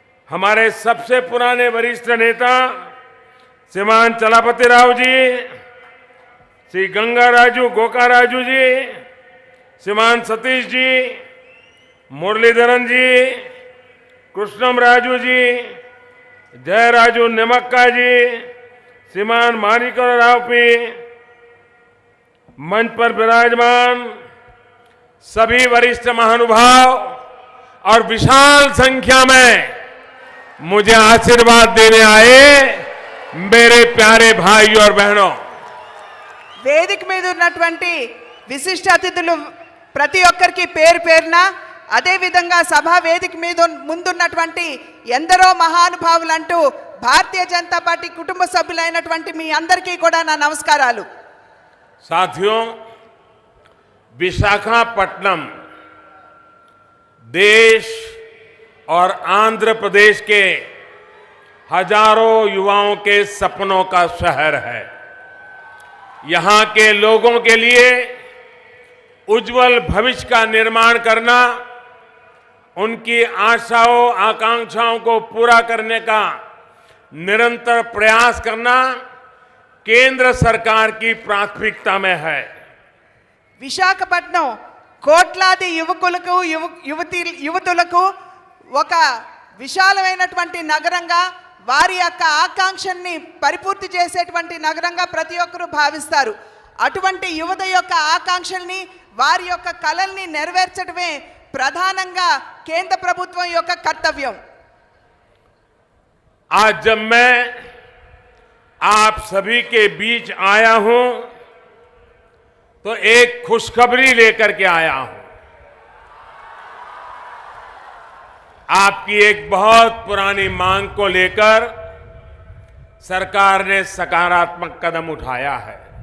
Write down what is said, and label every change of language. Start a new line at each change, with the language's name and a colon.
Hindi: हमारे सबसे पुराने वरिष्ठ नेता श्रीमान चलापति राव जी, श्री गंगा राजू गोका राजू जी, श्रीमान सतीश जी, मुरलीधरन जी, कृष्णम राजू जी, जय राजू निमक्का जी, श्रीमान माणिकर राव पी, मंच पर विराजमान सभी वरिष्ठ महानुभाव और विशाल संख्या में मुझे आशीर्वाद देने आए मेरे प्यारे भाइयों और बहनों,
Telugu: వేదిక మీద ఉన్నటువంటి విశిష్ట అతిథులు ప్రతి ఒక్కరికి పేరు పేరున, అదేవిధంగా సభా వేదిక మీద ముందున్నటువంటి ఎందరో మహానుభావులు అంటూ భారతీయ జనతా పార్టీ కుటుంబ సభ్యులైనటువంటి మీ అందరికీ కూడా నా నమస్కారాలు.
Hindi: साथियों, विशाखापट्टनम देश और आंध्र प्रदेश के हजारों युवाओं के सपनों का शहर है. यहां के लोगों के लिए उज्जवल भविष्य का निर्माण करना, उनकी आशाओं आकांक्षाओं को पूरा करने का निरंतर प्रयास करना केंद्र सरकार की प्राथमिकता में है.
Telugu: విశాఖపట్నం కోట్లాది యువకులకు యువతులకు ఒక విశాలమైనటువంటి నగరంగా వారి యొక్క ఆకాంక్షల్ని పరిపూర్తి చేసేటువంటి నగరంగా ప్రతి ఒక్కరూ భావిస్తారు. అటువంటి యువత యొక్క ఆకాంక్షల్ని వారి యొక్క కలల్ని నెరవేర్చడమే ప్రధానంగా కేంద్ర ప్రభుత్వం యొక్క కర్తవ్యం.
Hindi: आज जब मैं आप सभी के बीच आया हूं तो एक खुशखबरी लेकर के आया हूं. आपकी एक बहुत पुरानी मांग को लेकर सरकार ने सकारात्मक कदम उठाया है.